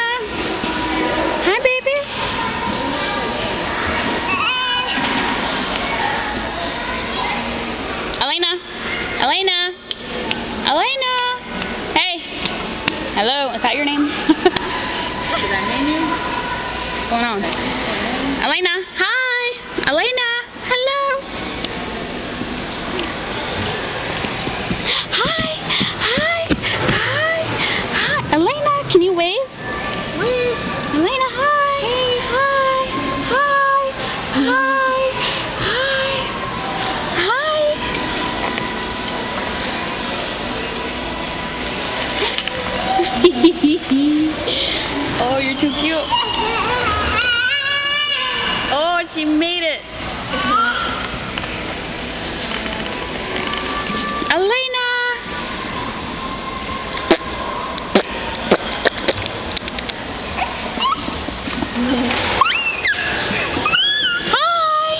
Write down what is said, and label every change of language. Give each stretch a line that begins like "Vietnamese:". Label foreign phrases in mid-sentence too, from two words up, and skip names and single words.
English: Hi, babies. Elena. Elena. Elena. Hey. Hello. Is that your name? Did I name you? What's going on? Elena. Hi. Elena. Hello. Hi. Hi. Hi. Hi. Elena, can you wave? Wave. Elena, hi. Hey. Hi. Hi. Hi. Hi. Hi. Oh, you're too cute. Oh, she made it. Elena. Hi.